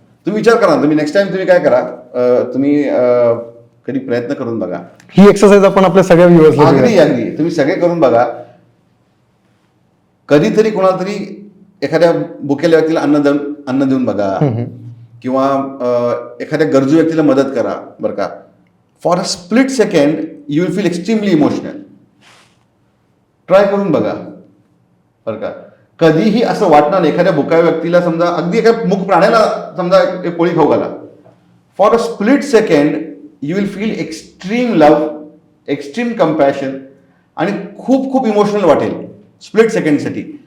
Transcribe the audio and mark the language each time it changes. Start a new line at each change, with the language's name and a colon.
Marathi: तुम्ही विचार करा, तुम्ही नेक्स्ट टाइम तुम्ही काय करा, तुम्ही कधी प्रयत्न करून बघा. ही एक्सरसाइज आपण आपल्या सगळ्या व्ह्युअर्सला अगदी तुम्ही सगळे करून बघा. कधीतरी कोणाला तरी एखाद्या भुकेल्या व्यक्तीला अन्न देऊन बघा, किंवा एखाद्या गरजू व्यक्तीला मदत करा. बरं का,
English: For a split second you will feel extremely emotional.
Marathi: Try करून बघा. बरं का, कधीही असं वाटणार नाही. एखाद्या भुक्या व्यक्तीला समजा, अगदी एका मूक प्राण्याला समजा एक पोळी खाऊ घाला,
English: for a split second you will feel extreme love, extreme compassion,
Marathi: आणि खूप खूप इमोशनल वाटेल स्प्लिट सेकंडसाठी.